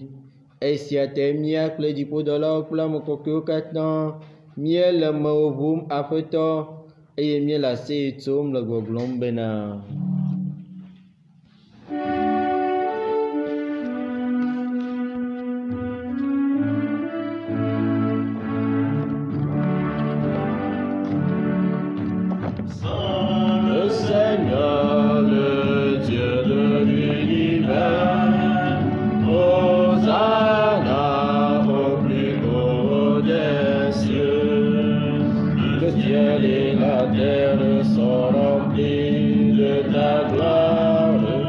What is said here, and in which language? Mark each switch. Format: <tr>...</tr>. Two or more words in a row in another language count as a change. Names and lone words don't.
<ee>Esia te mía kple dziƒodɔlawo kple ame kɔkɔewo katã míele mewo ʋum Aƒetɔ eye míele aseye tsom le gbɔgblɔm bena</ee> <fr>le Seigneur, le Dieu de l'univers, Hosanna au plus haut des cieux. Le ciel et la terre sont remplis de ta gloire.</fr>